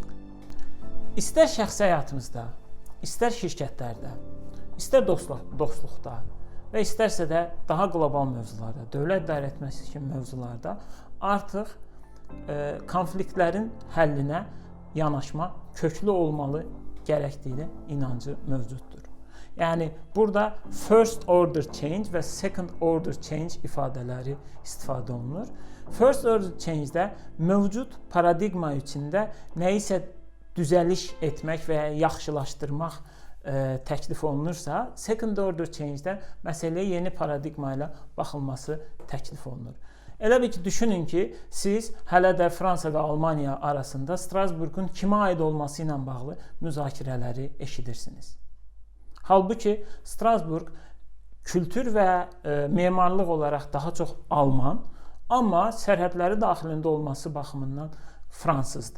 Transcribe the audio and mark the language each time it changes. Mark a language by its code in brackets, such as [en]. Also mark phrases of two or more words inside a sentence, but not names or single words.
[az] İstər şəxsi həyatımızda, istər şirkətlərdə, istər dostluqda və istərsə də daha qlobal mövzularda, dövlət idarə etməsi kimi mövzularda artıq konfliktlərin həllinə yanaşma köklü olmalı gərəkdiyinə inancı mövcuddur. Yəni burada [en] first order change [az] və [en] second order change [az] ifadələri istifadə olunur. [en] First order change- [az] də mövcud paradigma içində nəyisə düzəliş etmək və ya yaxşılaşdırmaq təklif olunursa, [en] second order change- [az] də məsələyə yeni paradigma ilə baxılması təklif olunur. Elə bir ki, düşünün ki, siz hələ də Fransa və Almaniya arasında Strasburqun kimə aid olması ilə bağlı müzakirələri eşidirsiniz. Halbuki Strasburq kültür və memarlıq olaraq daha çox Alman, amma sərhədləri daxilində olması baxımından fransızdır.